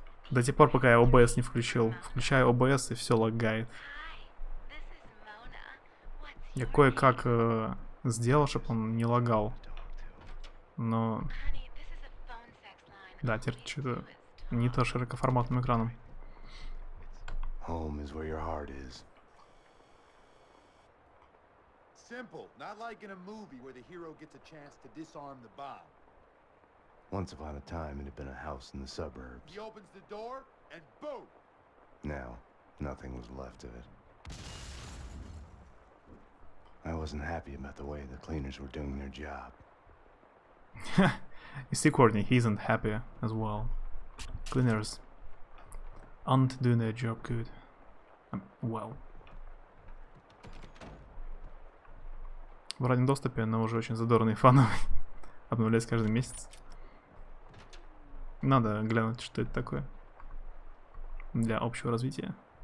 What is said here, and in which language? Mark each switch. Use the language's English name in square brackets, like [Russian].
[Russian] До тех пор, пока я OBS не включил. Включаю OBS, и все лагает. Я кое-как сделал, чтобы он не лагал. Но... да, теперь что-то не то широкоформатным экраном. [English] Home is where your heart is. Simple, not like in a movie where the hero gets a chance to disarm the bomb. Once upon a time, it had been a house in the suburbs. He opens the door, and boom! Now, nothing was left of it. I wasn't happy about the way the cleaners were doing their job. You see, Courtney, he isn't happy as well. Cleaners aren't doing their job good. Well. [Russian] В раннем доступе, но уже очень задорный и фановый. Обновляется каждый месяц. Надо глянуть, что это такое. Для общего развития.